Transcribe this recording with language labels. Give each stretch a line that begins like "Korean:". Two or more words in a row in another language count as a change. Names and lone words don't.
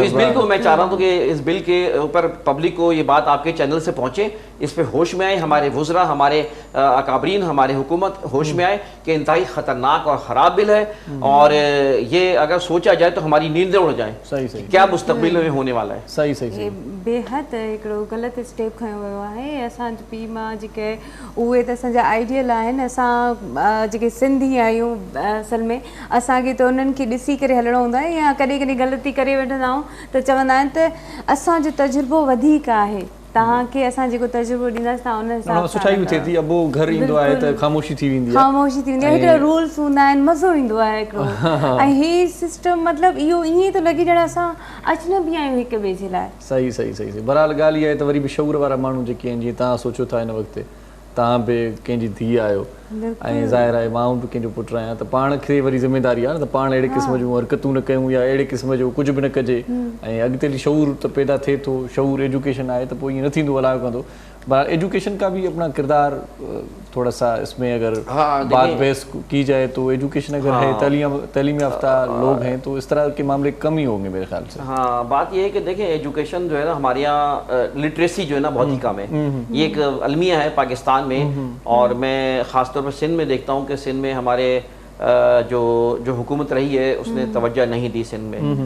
Urdu: تو اس بل کو میں چاہ رہا ہوں کہ اس بل کے اوپر پبلک کو یہ بات آپ کے چینل سے پہنچے, اس پہ ہوش میں آئے, ہمارے وزراء, ہمارے اکابرین, ہمارے حکومت ہوش میں آئے کہ انتہائی خطرناک اور خراب بل ہے, اور یہ اگر سوچا جائے تو ہماری نیندیں اڑ جائیں. صحیح کیا مستقبل میں ہونے والا ہے. صحیح
Sindhi: بے حد हिकिड़ो ग़लति स्टेप खयो वियो आहे. असांजो पीउ मां जेके उहे त असांजा आइडियल आहिनि, असां जेके सिंधी आहियूं असल में असांखे त उन्हनि खे ॾिसी करे हलणो हूंदो आहे, या कॾहिं कॾहिं ग़लती करे वठंदा आहियूं त चवंदा आहिनि त असांजो तजुर्बो वधीक आहे, तव्हांखे असां जेको तजुर्बो ॾींदासीं तव्हां उन हिसाब सां सचाई थिए थी. अब वो घर ईंदो आहे त ख़ामोशी थी वेंदी आहे, हिकिड़ा रूल्स हूंदा आहिनि, मज़ो ईंदो आहे हिकिड़ो. ऐं हीउ सिस्टम मतिलबु इहो ईअं थो लॻे ॼण असां अजनबी आहियूं हिक ॿिए जे लाइ. सही. बहरहाल ॻाल्हि इहा आहे त वरी बि शऊर वारा माण्हू जेके आहिनि, जीअं तव्हां सोचो था हिन वक़्तु, तव्हां बि कंहिंजी धीउ आहियो ऐं ज़ाहिर आहे मां बि कंहिंजो पुटु आहियां, त पाण खे वरी ज़िमेदारी आहे न त पाण अहिड़े क़िस्म जूं हरकतूं न कयूं या अहिड़े क़िस्म जो कुझु बि न कजे, ऐं अॻिते हली शऊर त पैदा थिए थो, शऊर एजुकेशन आहे त पोइ ईअं न थींदो अलाए कंदो।
Urdu: بہرحال ایجوکیشن کا بھی اپنا کردار تھوڑا سا اس میں اگر بات بحث کی جائے تو ایجوکیشن اگر ہے، تعلیم یافتہ لوگ ہیں تو اس طرح کے معاملے کم ہی ہوں گے میرے خیال سے. ہاں، بات یہ ہے کہ دیکھیں ایجوکیشن جو ہے نا ہمارے یہاں لٹریسی جو ہے نا بہت ہی کم ہے. یہ ایک المیہ ہے پاکستان میں، اور میں خاص طور پر سندھ میں دیکھتا ہوں کہ سندھ میں ہمارے جو حکومت رہی ہے اس نے توجہ نہیں دی سندھ میں.